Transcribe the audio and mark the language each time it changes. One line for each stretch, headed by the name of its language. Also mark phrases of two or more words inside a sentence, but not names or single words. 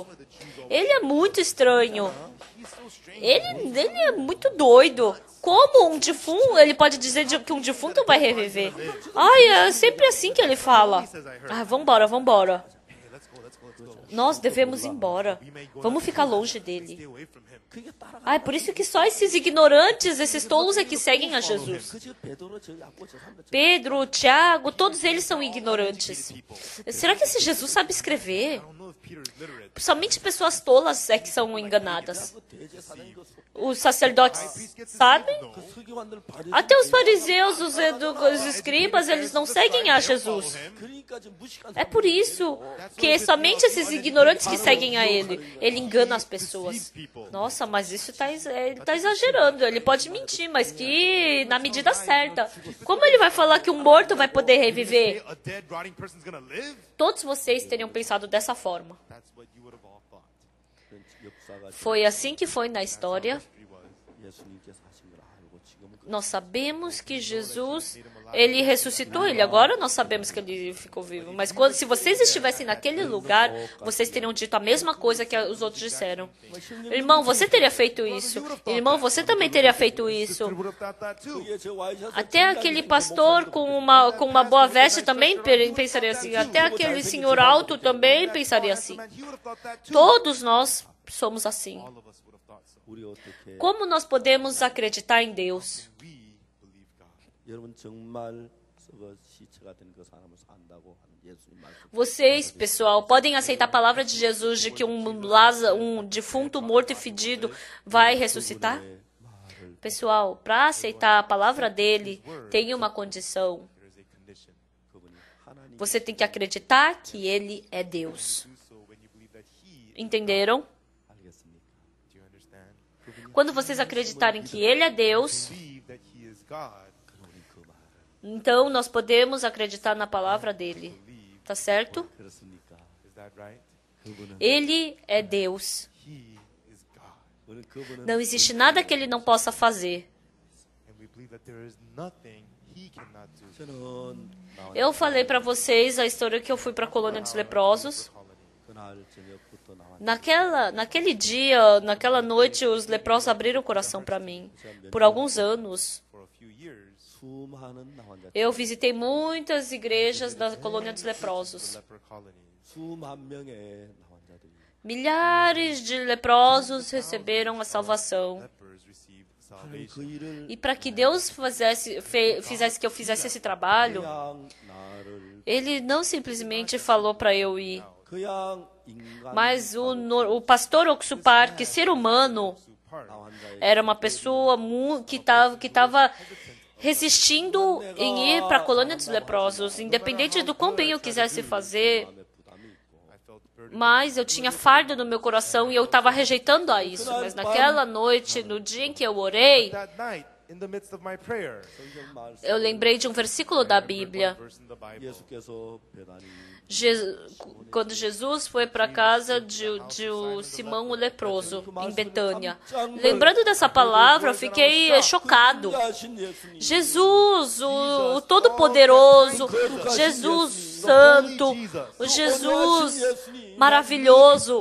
Portuguese: Ele é muito estranho. Ele é muito doido. Como um defunto, ele pode dizer que um defunto vai reviver? É sempre assim que ele fala. Vambora. Nós devemos ir embora. Vamos ficar longe dele.
Korean: 그게 따라가.
Portuguese: Ah, é por isso que só esses ignorantes, esses tolos é que seguem a Jesus.
Korean: 그저 베드로 저 야고 저 사람들
Portuguese: Pedro, Tiago, todos eles são ignorantes. Será que esse Jesus sabe escrever? Somente pessoas tolas é que são enganadas.
Korean: 그 대제사장 그
Portuguese: Os sacerdotes sabem?
Korean: 그 서기관들 바리
Portuguese: Até os fariseus, os escribas, eles não seguem a Jesus.
Korean: 그러니까 지금 무식한
Portuguese: É por isso que somente esses ignorantes que seguem a ele. Ele engana as pessoas. Nossa, mas isso ele tá exagerando. Ele pode mentir, mas que na medida certa. Como ele vai falar que um morto vai poder reviver? Todos vocês teriam pensado dessa forma.
Korean: 역사가
Portuguese: Foi assim que foi na história.
Korean: 예수님께서 하신 걸 알고 지금은
Portuguese: Nós sabemos que Jesus, ele ressuscitou ele. Agora nós sabemos que ele ficou vivo. Mas se vocês estivessem naquele lugar, vocês teriam dito a mesma coisa que os outros disseram. Irmão, você teria feito isso. Irmão, você também teria feito isso.
Korean: 그의 저 와이셔츠
Portuguese: Até aquele pastor com uma boa veste também pensaria assim. Até aquele senhor alto também pensaria assim. Todos nós somos assim.
Korean: 우리 어떻게
Portuguese: Como nós podemos acreditar em Deus?
Korean: 여러분 정말 그 시체가 된 그 사람을 산다고 하는 예수님 말씀.
Portuguese: Vocês, pessoal, podem aceitar a palavra de Jesus de que um defunto morto e fedido vai ressuscitar? Pessoal, para aceitar a palavra dele, tem uma condição.
Korean: 그분이 하나님
Portuguese: Você tem que acreditar que ele é Deus. Entenderam?
Korean: 알겠습니까?
Portuguese: Quando vocês acreditarem que ele é Deus,
Korean: 우리 그 말.
Portuguese: então nós podemos acreditar na palavra dele. Tá certo?
Korean: 그렇습니까? 그분은
Portuguese: Ele é Deus.
Korean: 우리 그분은
Portuguese: Não existe nada que ele não possa fazer.
Korean: 저는
Portuguese: Eu falei para vocês a história que eu fui para a colônia dos leprosos.
Korean: 그날 저녁부터 나왔.
Portuguese: Naquele dia, naquela noite, os leprosos abriram o coração para mim. Por alguns anos,
Korean: 수많은 나환자,
Portuguese: eu visitei muitas igrejas da colônia dos leprosos.
Korean: 수만 명의 나환자들이
Portuguese: Milhares de leprosos receberam a salvação.
Korean: 그 일을
Portuguese: E para que Deus fizesse que eu fizesse esse trabalho,
Korean: 그냥 나를
Portuguese: Ele não simplesmente falou para eu ir.
Korean: 그냥 인간
Portuguese: Mas o pastor Oxupar, que ser humano,
Korean: 나환자의
Portuguese: era uma pessoa que estava resistindo em ir para a colônia dos leprosos, independente do quão bem eu quisesse fazer.
Korean: 마음에 부담이 있고
Portuguese: Mas eu tinha fardo no meu coração e eu estava rejeitando a isso. Mas naquela noite, no dia em que eu orei,
Korean: 성경 말씀
Portuguese: eu lembrei de um versículo da Bíblia.
Korean: 예수께서 배단이
Portuguese: Quando Jesus foi para a casa de Simão o leproso, em Betânia. Lembrando dessa palavra, eu fiquei chocado.
Korean: 하신 예수님
Portuguese: Jesus, o Todo-Poderoso, Jesus Santo, o Jesus maravilhoso.